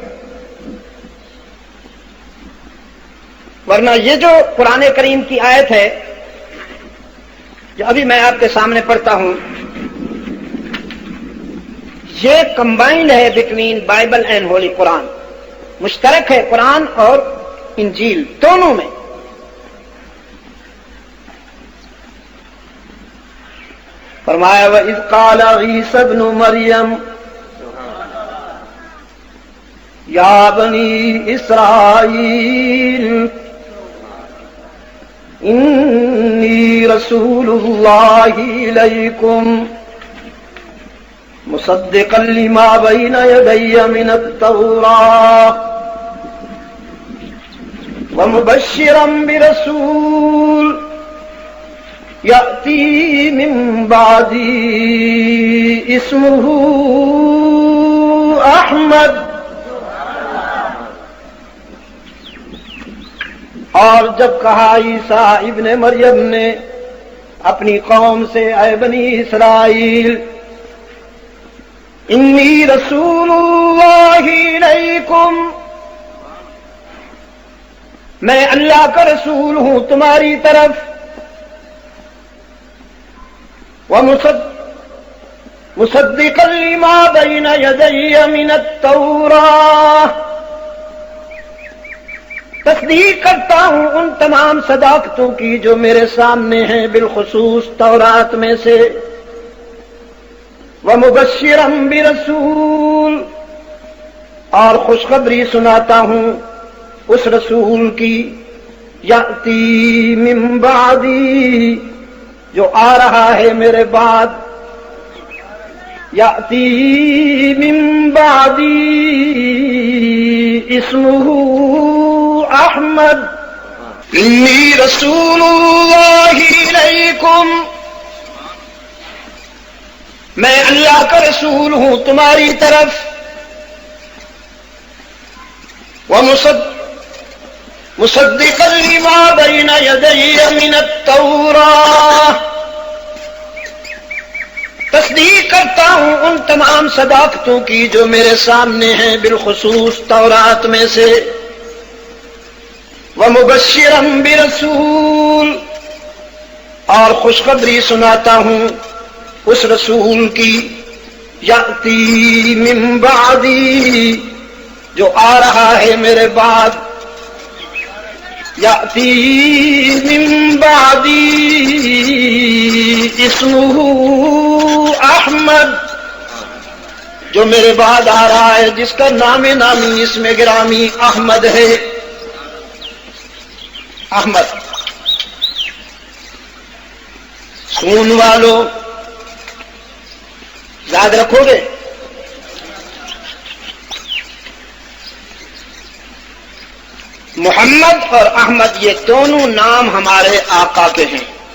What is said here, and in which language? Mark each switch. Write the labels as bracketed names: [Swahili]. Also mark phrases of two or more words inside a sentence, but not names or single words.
[Urdu] ورنہ یہ جو قرآن کریم کی آیت ہے جو ابھی میں آپ کے سامنے پڑھتا ہوں، یہ کمبائنڈ ہے [English] between Bible and Holy Quran, [Urdu] مشترک ہے قرآن اور انجیل دونوں میں۔ [Arabic] فرمایا وَإِذْ قَالَ عِيسَى ابْنُ مَرْيَمَ يَا بَنِي إِسْرَائِيلَ إِنِّي رَسُولُ اللَّهِ إِلَيْكُمْ مُصَدِّقًا لِمَا بَيْنَ يَدَيَّ مِنَ التَّوْرَاةِ وَمُبَشِّرًا بِرَسُولٍ يأتی من بعدی اسمہ احمد۔ [Urdu] اور جب کہا عیسیٰ ابن مریم نے اپنی قوم سے اے بنی اسرائیل [Arabic] انی رسول اللہ الیکم، [Urdu] میں اللہ کا رسول ہوں تمہاری طرف، [Arabic] مصدقا لما بین یدی من التوراة، [Urdu] تصدیق کرتا ہوں ان تمام صداقتوں کی جو میرے سامنے ہیں، بالخصوص تورات میں سے، [Arabic] ومبشرا برسول، [Urdu] اور خوشخبری سناتا ہوں اس رسول کی، [Arabic] یأتی من بعدی، [Urdu] جو آ رہا ہے میرے بعد، [Arabic] یأتی من بعدی اسمہ احمد، انی رسول اللہ الیکم، [Urdu] میں اللہ کا رسول ہوں تمہاری طرف، [Arabic] مصدقا لما بین یدی من التوراة، [Urdu] تصدیق کرتا ہوں ان تمام صداقتوں کی جو میرے سامنے ہیں، بالخصوص تورات میں سے، [Arabic] ومبشرا برسول، [Urdu] اور خوشخبری سناتا ہوں اس رسول کی، [Arabic] یأتی من بعدی، [Urdu] جو آ رہا ہے میرے بعد، [Arabic] یأتی من بعدی اسمہ احمد، [Urdu] جو میرے بعد آ رہا ہے جس کا نام نامی اسم گرامی احمد ہے۔ احمد سون والو یاد رکھو گے، محمد اور احمد یہ دونوں نام ہمارے آقا کے ہیں،